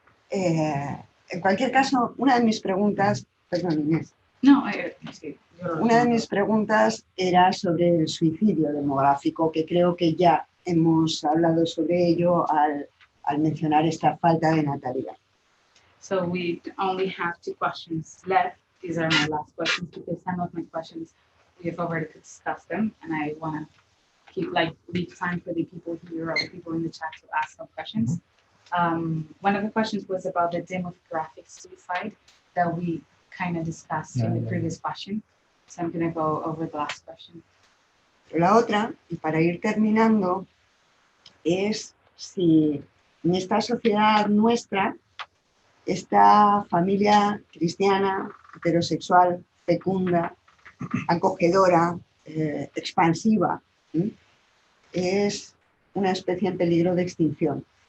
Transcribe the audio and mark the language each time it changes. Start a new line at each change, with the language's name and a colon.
Spanish: En cualquier caso, una de mis preguntas, perdón Inés, Sí, una de mis preguntas era sobre el suicidio demográfico, que creo que ya hemos hablado sobre ello al mencionar esta falta de natalidad.
English: So we only have 2 questions left. These are my last questions because some of my questions we have already discussed them, and I want to leave time for the people here or the people in the chat to ask some questions. One of the questions was about the demographic suicide that we kind of discussed in the previous question. So I'm going to go over the last question.
Spanish: La otra, y para ir terminando, es si en esta sociedad nuestra, esta familia cristiana, heterosexual, fecunda, acogedora, expansiva, es una especie en peligro de extinción.